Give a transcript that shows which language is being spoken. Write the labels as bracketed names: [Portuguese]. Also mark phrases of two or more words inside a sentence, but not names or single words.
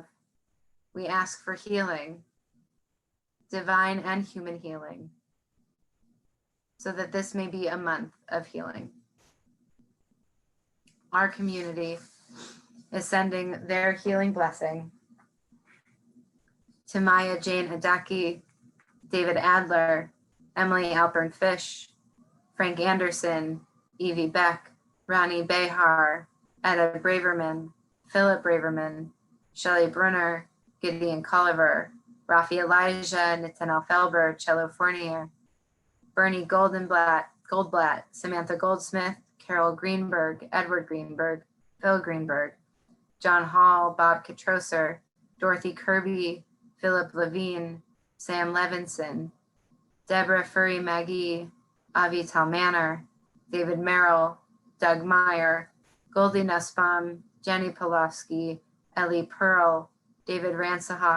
[English] We ask for healing, divine and human healing, so that this may be a month of healing. Our community is sending their healing blessing to Maya Jane Adaki, David Adler, Emily Alpern Fish, Frank Anderson, Evie Beck, Ronnie Behar, Etta Braverman, Philip Braverman, Shelley Brunner, Gideon Colliver, Rafi Elijah, Nathaniel Felber, Cello Fournier, Bernie Goldblatt, Samantha Goldsmith, Carol Greenberg, Edward Greenberg, Phil Greenberg, John Hall, Bob Kitroser, Dorothy Kirby, Philip Levine, Sam Levinson, Deborah Furry Magee, Avital Manor, David Merrill, Doug Meyer, Goldie Nussbaum, Jenny Pawlowski, Ellie Pearl, David Ransahoff,